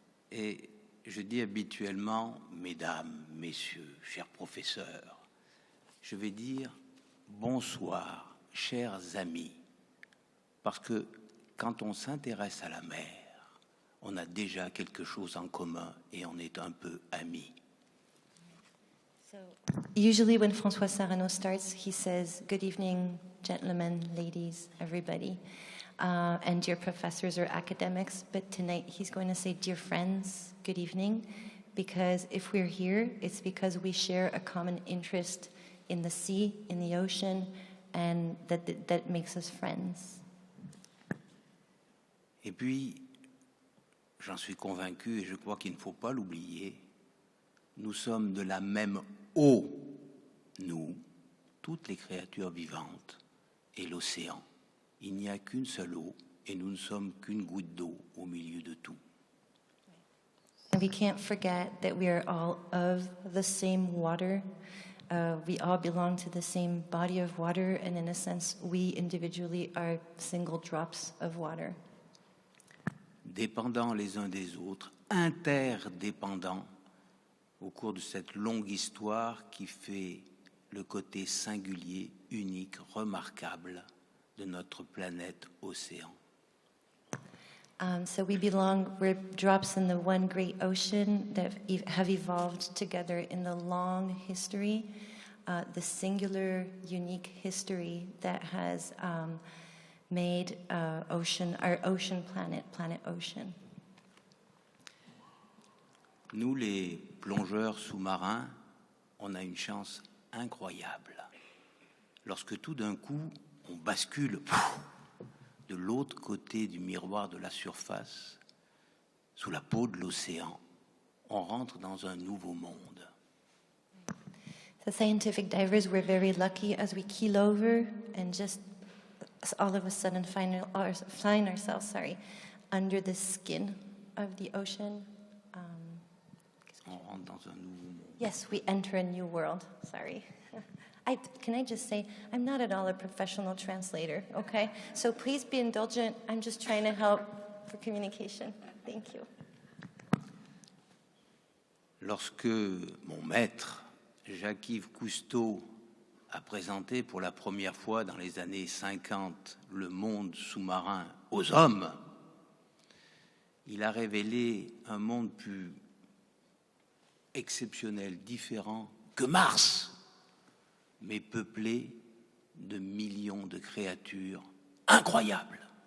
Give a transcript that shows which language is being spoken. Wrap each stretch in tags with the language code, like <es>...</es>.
<fr>Et je dis habituellement, mesdames, messieurs, chers professeurs, je vais dire bonsoir, chers amis, parce que quand on s'intéresse à la mer, on a déjà quelque chose en commun et on est un peu amis.</fr> <en>So, usually when François Sarano starts, he says, "Good evening, gentlemen, ladies, everybody, and dear professors or academics." But tonight he's going to say, "Dear friends, good evening," because if we're here, it's because we share a common interest in the sea, in the ocean, and that makes us friends.</en> <fr>Et puis, j'en suis convaincu et je crois qu'il ne faut pas l'oublier, nous sommes de la même eau, nous, toutes les créatures vivantes, et l'océan. Il n'y a qu'une seule eau et nous ne sommes qu'une goutte d'eau au milieu de tout.</fr> <en>And we can't forget that we are all of the same water. We all belong to the same body of water, and in a sense, we individually are single drops of water.</en> <fr>Dépendants les uns des autres, interdépendants, au cours de cette longue histoire qui fait le côté singulier, unique, remarquable de notre planète océan.</fr> <en>So we're drops in the one great ocean that have evolved together in the long history, the singular, unique history that has made our ocean planet, planet ocean.</en> <fr>Nous, les plongeurs sous-marins, on a une chance incroyable. Lorsque tout d'un coup, on bascule de l'autre côté du miroir de la surface, sous la peau de l'océan, on rentre dans un nouveau monde.</fr> <en>The scientific divers were very lucky as we keel over and just all of a sudden find ourselves under the skin of the ocean.</en> <fr>On rentre dans un nouveau monde.</fr> <en>Yes, we enter a new world. Sorry. Can I just say, I'm not at all a professional translator, okay? So please be indulgent. I'm just trying to help for communication. Thank you.</en> <fr>Lorsque mon maître, Jacques-Yves Cousteau, a présenté pour la première fois dans les années 50 le monde sous-marin aux hommes, il a révélé un monde plus exceptionnel, différent que Mars, mais peuplé de millions de créatures incroyables.</fr>